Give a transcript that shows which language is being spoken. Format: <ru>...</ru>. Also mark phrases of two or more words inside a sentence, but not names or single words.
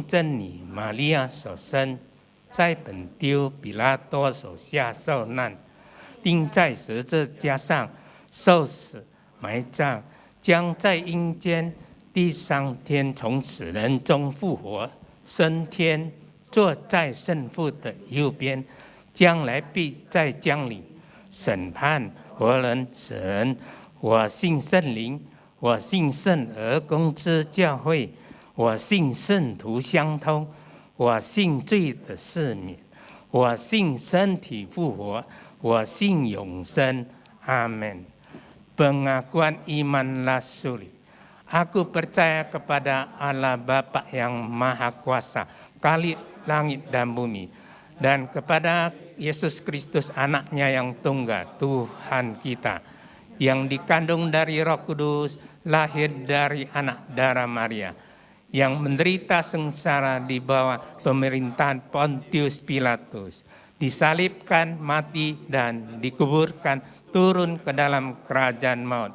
<zh>真女玛利亚所生，在本丢比拉多手下受难，钉在十字架上受死，埋葬，将在阴间第三天从死人中复活，升天，坐在圣父的右边，将来必再降临审判活人死人。我信圣灵，我信圣而公之教会，我信圣徒相通，我信罪的赦免，我信身体复活，我信永生。Amin.</zh> <id>Pengakuan iman rasuli. Aku percaya kepada Allah Bapa yang Maha Kuasa, Khalik langit dan bumi, dan kepada Yesus Kristus anaknya yang tunggal, Tuhan kita, yang dikandung dari Roh Kudus, lahir dari anak darah Maria, yang menderita sengsara di bawah pemerintahan Pontius Pilatus, disalibkan, mati, dan dikuburkan, turun ke dalam kerajaan maut.</id>